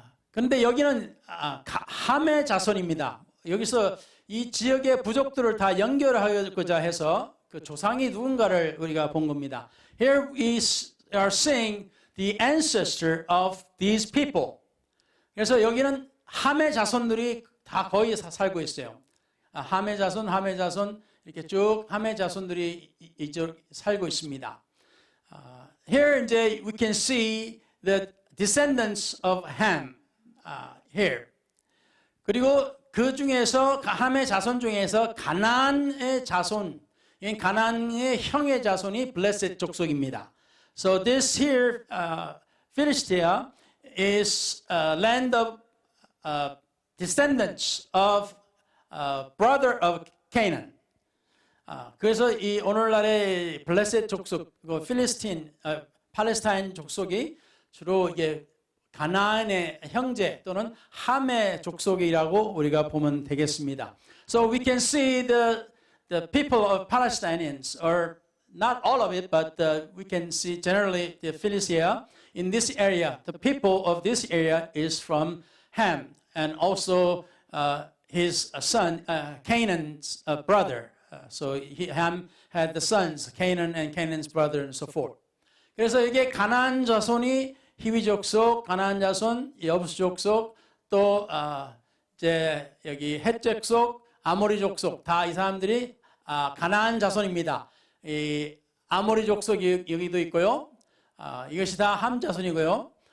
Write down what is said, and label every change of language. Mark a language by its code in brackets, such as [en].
[ko] 그런데 여기는 함의 자손입니다. 여기서 이 지역의 부족들을 다 연결하고자 해서 그 조상이 누군가를 우리가 본 겁니다. [en] Here we are seeing the ancestor of these people. [ko] 그래서 여기는 함의 자손들이 다 거의 살고 있어요. 함의 자손 이렇게 쭉 함의 자손들이 이쪽 살고 있습니다. [en] Here [ko] 이제 [en] we can see the descendants of Ham here. [ko] 그리고 그 중에서 함의 자손 중에서 가나안의 자손, 가나안의 형의 자손이 블레셋 족속입니다. [en] So this here Philistia is land of descendants of brother of Canaan. [ko] 그래서 이 오늘날의 블레셋 족속, 필리스틴, 팔레스타인 족속이 주로 이게 가나안의 형제 또는 함의 족속이라고 우리가 보면 되겠습니다. [en] So we can see the people of Palestinians, or not all of it, but we can see generally the Philistia in this area. The people of this area is from Ham, and also his son Canaan's brother. So Ham had the sons Canaan and Canaan's brother and so forth. [ko] 그래서 이게 가나안 자손이 히위 족속, 가나안 자손, 여부스 족속, 또 이제 여기 헷 족속, 아모리 족속 다 이 사람들이 가나안 자손입니다. 이 아모리 족속이 여기도 있고요. 이것이 다 함 자손이고요.